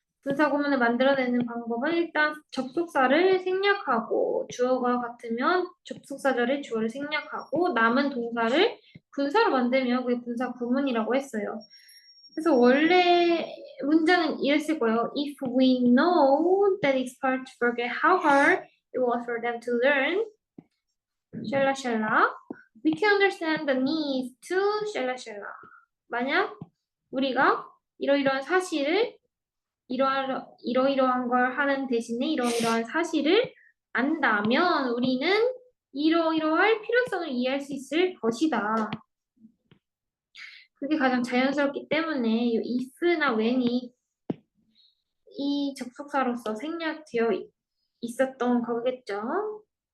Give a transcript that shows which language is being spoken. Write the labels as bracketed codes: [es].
[ko] 분사 구문을 만들어내는 방법은 일단 접속사를 생략하고 주어가 같으면 접속사절에 주어를 생략하고 남은 동사를 분사로 만들면 그게 분사 구문이라고 했어요. 그래서 원래 문장은 이랬을 거예요. [en] If we know that it's hard to forget how hard it was for them to learn, 샬라샬라, we can understand the need to 샬라샬라. [ko] 만약 우리가 이러이러한 사실을 이러이러한 걸 하는 대신에 이러이러한 사실을 안다면 우리는 이러이러할 필요성을 이해할 수 있을 것이다. 그게 가장 자연스럽기 때문에 이 if나 when이 이 접속사로서 생략되어 있었던 거겠죠.